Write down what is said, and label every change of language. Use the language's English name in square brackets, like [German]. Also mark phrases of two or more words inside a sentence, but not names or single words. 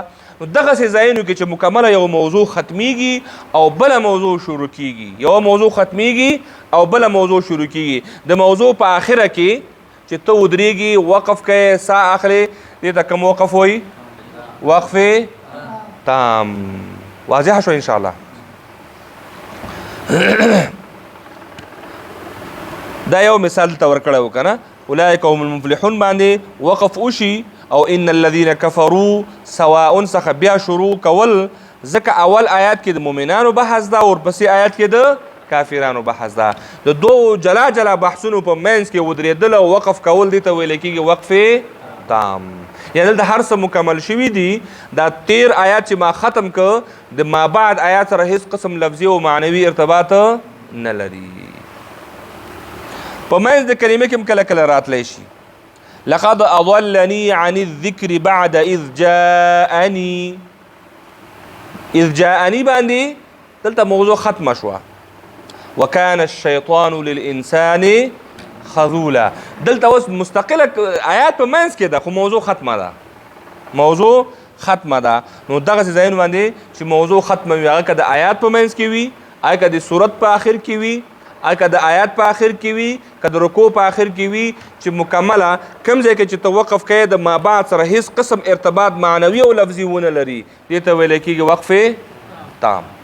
[Pashto] نو دغسې ځایونو کې چې مکمله یو موضوع ختمیږي او بله موضوع شروع کیږي، یو موضوع ختمیږي او بله موضوع شروع کیږي، د موضوع په آخره کې چې ته ودرېږي، وقف کوې، سا اخلې، دې ته کوم وقف وایي؟ وقف تام. واضحه شو انشاءالله. دا یو مثال ته ورکړی و که نه، [Arabic] اولئک هم المفلحون [Pashto] باندې وقف وشي او [Arabic] ان الذين كفروا سواء [Pashto] څخه بیا شروع کول، ځکه اول آیات کې د مؤمنانو بحث ده، ورپسې آیات کې د کافرانو بحث ده. د دوو جلا جلا بحثونو په منځ کې ودرېدل او وقف کول دې ته ویل کېږي وقف تام. یعنې دلته هر څه مکمل شوي دي. دا 13 آیات چې ما ختم که د ما بعد آیات سره هیڅ قسم لفظي او معنوي ارتباط نه لري. په منځ د کلمې کې هم کله کله راتلی شي [Arabic] لقد اضلني عن الذکر بعد اذ جاءني. اذ جاءني [Pashto] باندې دلته موضوع ختمه شوه. [Arabic] وكان الشیطان للانسان خذولا. [Pashto] دلته اوس مستقله آیات په منځ کې ده خو موضوع ختمه ده. موضوع ختمه ده. نو دغسې ځایونه باندې چې موضوع ختمه وي هغه که د آیات په منځ کې وي، هغه که د صورت په آخر کې وي، که د آیات په آخر کې وي، که د رکوع په آخر کې وي، چې مکمله کوم ځای کې چې توقف کوې د ما بعد سره هیڅ قسم ارتباط معنوي او لفظي ونه لري، دې ته ویلی کېږي وقف تام.